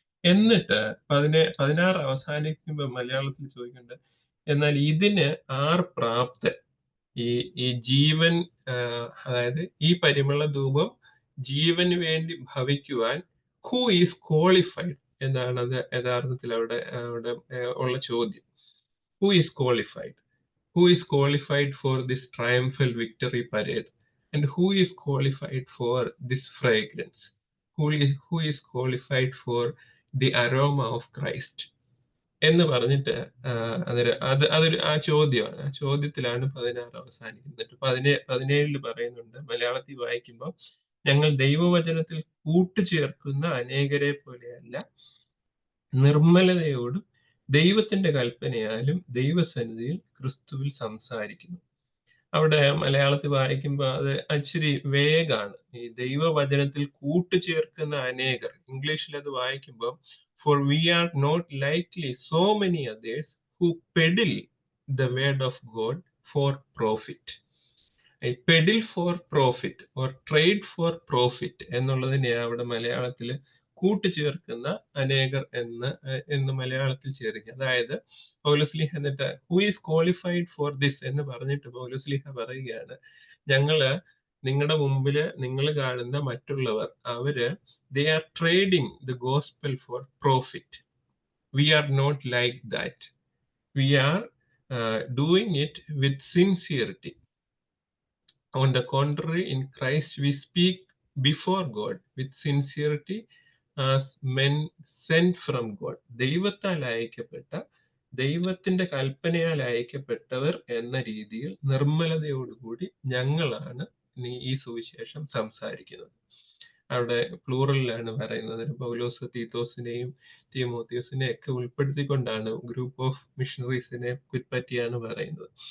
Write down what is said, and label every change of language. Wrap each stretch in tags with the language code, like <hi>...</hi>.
<ml>എന്നിട്ട് 16 അവസാനിക്കുമ്പോൾ മലയാളത്തിൽ ചോദിക്കുന്നുണ്ട്, എന്നാൽ ഇതിന് ആർ പ്രാപ്തൻ? ഈ ഈ ജീവൻ അതായത് ഈ പരിമള ധൂപം ജീവന് വേണ്ടി ഭവിക്കുവാൻ</ml> <en>who is qualified</en> <ml>എന്നാണ് അത് യഥാർത്ഥത്തിൽ അവിടെ അവിടെ ഉള്ള ചോദ്യം.</ml> <en>Who is qualified? Who is qualified for this triumphal victory parade? And who is qualified for this fragrance? Who is qualified for the aroma of Christ?</en> <ml>എന്ന് പറഞ്ഞിട്ട് അതൊരു ആ ചോദ്യമാണ്. ആ ചോദ്യത്തിലാണ് 16 അവസാനിക്കുന്നത്. 17 പറയുന്നുണ്ട്, മലയാളത്തിൽ വായിക്കുമ്പോൾ, ഞങ്ങൾ ദൈവവചനത്തിൽ കൂട്ടുചേർക്കുന്ന അനേകരെ പോലെയല്ല, നിർമ്മലതയോടും ദൈവത്തിന്റെ കൽപ്പനയാലും ദൈവസന്നിധിയിൽ ക്രിസ്തുവിൽ സംസാരിക്കുന്നു. അവിടെ മലയാളത്തിൽ വായിക്കുമ്പോൾ അത് ഇച്ചിരി വേഗാണ്. ഈ ദൈവവചനത്തിൽ കൂട്ടുചേർക്കുന്ന അനേകർ, ഇംഗ്ലീഷിൽ അത് വായിക്കുമ്പോൾ</ml> <en>for we are not likely so many others who peddle the word of God for profit. Peddle for profit or trade for profit</en> <ml>എന്നുള്ളതിനെ അവിടെ മലയാളത്തിൽ കൂട്ടുചേർക്കുന്ന അനേകർ എന്ന് മലയാളത്തിൽ ചേർക്കുക. അതായത് പൗലോസ്ലീഹ എന്നിട്ട്</ml> <en>who is qualified for this</en> <ml>എന്ന് പറഞ്ഞിട്ട് പൗലോസ്ലീഹ പറയുകയാണ്, ഞങ്ങള് നിങ്ങളുടെ മുമ്പില് നിങ്ങൾ കാണുന്ന മറ്റുള്ളവർ അവര്</ml> <en>They are trading the gospel for profit. We are not like that. We are doing it with sincerity. On the contrary, in Christ we speak before God with sincerity as men sent from God.</en> <ml>ദൈവത്താൽ അയക്കപ്പെട്ട, ദൈവത്തിന്റെ കൽപ്പനയാൽ അയക്കപ്പെട്ടവർ എന്ന രീതിയിൽ നിർമ്മലതയോടുകൂടി ഞങ്ങളാണ് ഈ സുവിശേഷം സംസാരിക്കുന്നത്. അവിടെ പ്ലൂറലിലാണ് പറയുന്നത്. പൗലോസ് തീത്തോസിനെയും തീമോത്തിയോസിനെയും ഒക്കെ ഉൾപ്പെടുത്തിക്കൊണ്ടാണ് ഗ്രൂപ്പ് ഓഫ് മിഷണറീസിനെ പറ്റിയാണ് പറയുന്നത്.</ml>